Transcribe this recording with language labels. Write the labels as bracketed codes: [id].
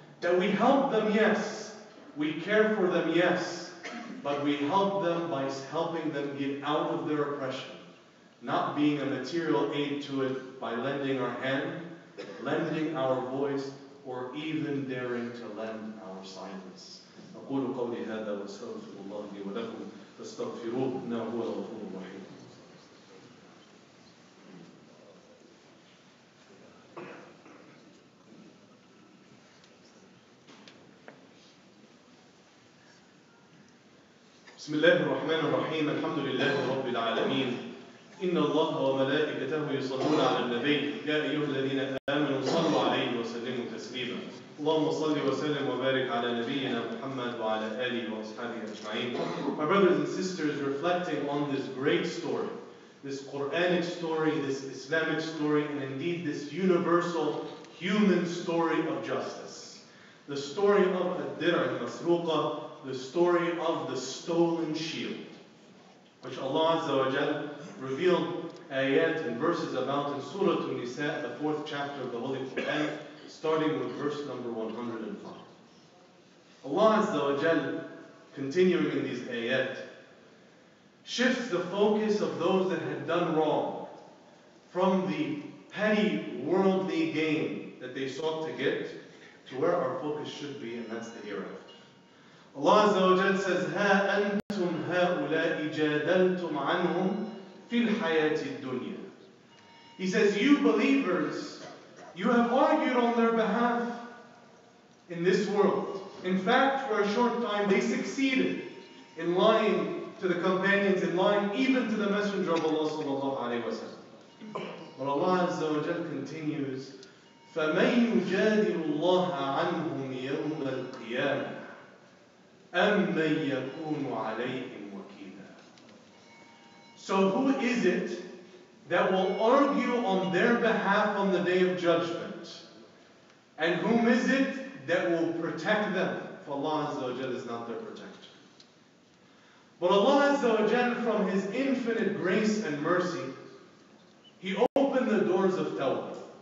[en] That we help them, yes. We care for them, yes. But we help them by helping them get out of their oppression. Not being a material aid to it by lending our hand, lending our voice, or even daring to lend our silence. [ar] أقول قولي هذا وأستغفر الله لي ولكم فاستغفروه إنه هو الغفور الرحيم. بسم الله الرحمن الرحيم. الحمد لله رب العالمين. إن الله وملائكته يصلون على النبي يا أيها الذين آمنوا صلوا عليه وسلموا تسليما. اللهم صل وسلم وبارك على نبينا محمد وعلى آله وأصحابه أجمعين. [en] My brothers and sisters, reflecting on this great story, this Quranic story, this Islamic story, and indeed this universal human story of justice. The story of Ad-Dir' al-Masruqa, the story of the stolen shield, which Allah Azza wa Jal revealed ayat and verses about in Surah An-Nisa, the 4th chapter of the Holy Quran, starting with verse number 105. Allah Azza wa Jal, continuing in these ayat, shifts the focus of those that had done wrong from the petty worldly gain that they sought to get to where our focus should be, and that's the hereafter. Allah Azza wa Jal says, [ar] هَا أَنْتُمْ هَؤُلَاءِ جَادَلْتُمْ عَنْهُمْ فِي الْحَيَاةِ الدُّنْيَا. [en] He says, you believers, you have argued on their behalf in this world. In fact, for a short time, they succeeded in lying to the companions, in lying even to the Messenger of Allah sallallahu alayhi wa sallam. But Allah Azza wa Jal continues, [ar] فَمَنْ يُجَادِلُ اللَّهَ عَنْهُمْ يَوْمَ الْقِيَامَةِ أَمَّنْ يَكُونُ عَلَيْهِمْ وَكِيلًا. [en] So who is it that will argue on their behalf on the day of judgment? And whom is it that will protect them? For Allah Azza wa Jal is not their protector. But Allah Azza wa Jal, from His infinite grace and mercy, He opened the doors of tawbah.